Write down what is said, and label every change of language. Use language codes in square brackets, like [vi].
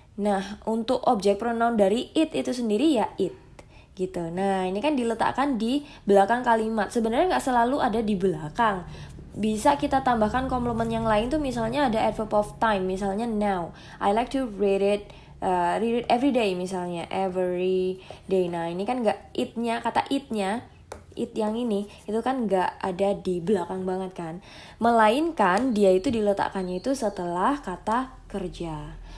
[id] Nah, untuk objek pronoun dari it itu sendiri ya it. Gitu. Nah, ini kan diletakkan di belakang kalimat. Sebenarnya nggak selalu ada di belakang. Bisa kita tambahkan komplement yang lain tuh, misalnya ada adverb of time, misalnya now. [en] I like to read it every day, misalnya every day. [id] Nah, ini kan nggak it-nya, kata it-nya, it yang ini itu kan nggak ada di belakang banget kan, melainkan dia itu diletakkannya itu setelah kata kerja.